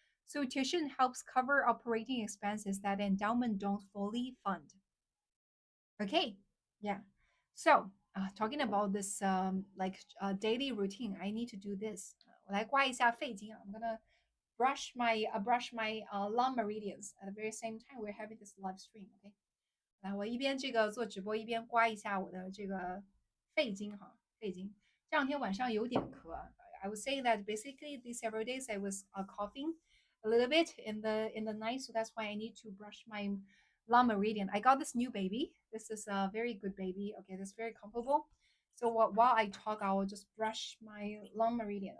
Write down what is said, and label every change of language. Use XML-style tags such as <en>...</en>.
<en>So tuition helps cover operating expenses that endowment don't fully fund. Okay, yeah. So talking about this daily routine, I need to do this.</en> <zh>我来刮一下肺经啊</zh> <en>I'm gonna brush my long meridians at the very same time we're having this live stream.</en> <zh>Okay，来，我一边这个做直播，一边刮一下我的这个肺经哈，肺经。这两天晚上有点咳，</zh> <en>I would say that basically these several days I was coughing a little bit in the night, so that's why I need to brush my long meridian. I got this new baby. This is a very good baby. Okay, this is very comfortable. So while I talk, I will just brush my long meridian.</en>